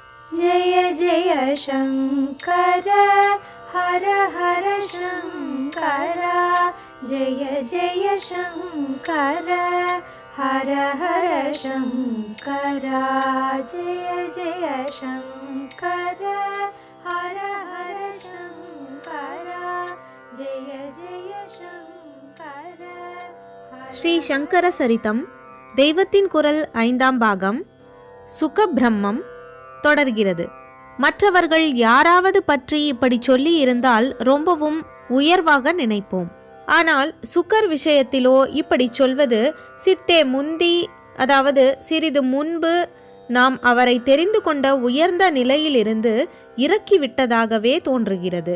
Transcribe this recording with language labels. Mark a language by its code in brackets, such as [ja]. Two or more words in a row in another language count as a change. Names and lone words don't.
[sa] जय जय शङ्कर हर हर शङ्कर जय जय शङ्कर हर हर शङ्कर जय जय शङ्कर हर हर शङ्कर जय जय शङ्कर. [ta] ஸ்ரீ சங்கர சரிதம் தெய்வத்தின் குரல் 5ஆம் பாகம் சுகபிரம்மம் தொடர்கிறது. மற்றவர்கள் யாராவது பற்றி இப்படி சொல்லி இருந்தால் ரொம்பவும் உயர்வாக நினைப்போம். ஆனால் சுகர் விஷயத்திலோ இப்படி சொல்வது சித்தே முந்தி, அதாவது சிறிது முன்பு நாம் அவரை தெரிந்து கொண்ட உயர்ந்த நிலையிலிருந்து இறக்கிவிட்டதாகவே தோன்றுகிறது.